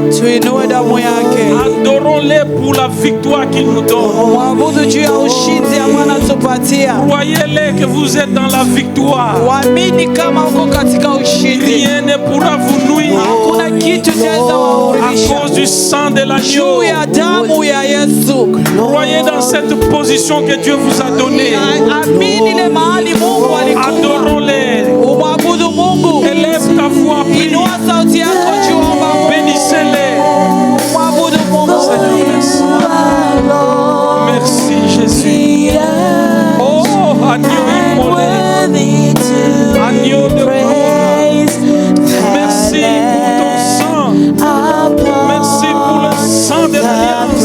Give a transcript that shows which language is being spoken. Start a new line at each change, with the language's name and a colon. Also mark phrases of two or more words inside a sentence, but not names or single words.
Swahili: tuinue damu yake.
French: Adorons-le pour la victoire qu'il nous donne.
Swahili: Mwabudu juu ya ushindi ambao anatupatia.
French: Croyez-le que vous êtes dans la victoire.
Swahili: Waamini kama uko katika ushindi.
French: Rien ne pourra vous nuire
Swahili: Hakuna kitu chaweza
French: à
Swahili: wahurisha
French: cause du sang de l'agneau.
Swahili: juu ya damu ya Yesu.
French: Croyez dans cette position que Dieu vous a donnée.
Swahili: Amini ile mahali Mungu alikuwa.
French: Adorons-le.
Swahili: Umwabudu Mungu.
French: Élève ta voix, prie.
Swahili: Inua sauti yako juu, omba Mungu.
French: Bénissez-le.
Swahili: Mwabudu Mungu.
French: Seigneur, merci. Merci Jésus. Oh, agneau immolé. Agneau de gloire. Merci pour ton sang. Merci pour le sang de l'alliance.